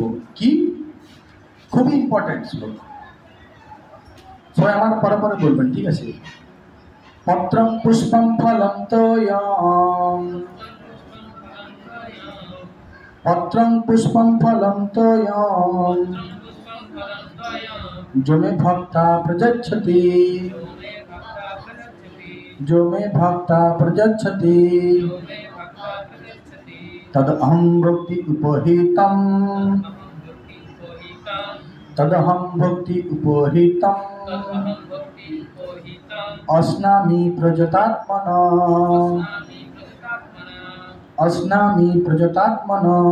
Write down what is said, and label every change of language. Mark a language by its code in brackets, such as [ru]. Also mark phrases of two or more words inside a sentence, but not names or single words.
[bn] কি খুবই ইম্পর্টেন্ট শ্লোক, সবাই আমার পরে পরে বলবেন, ঠিক আছে? [sa] পত্রং পুষ্পম ফলম তোয়ং, পত্রং পুষ্পম ফলম তোয়ং, जो मे भक्ता प्रयच्छति, जो मे भक्ता प्रयच्छति, तदहं भक्ति उपहितं, तदहं भक्ति उपहितं, अस्नामि प्रजतात्मना, अस्नामि प्रजतात्मना,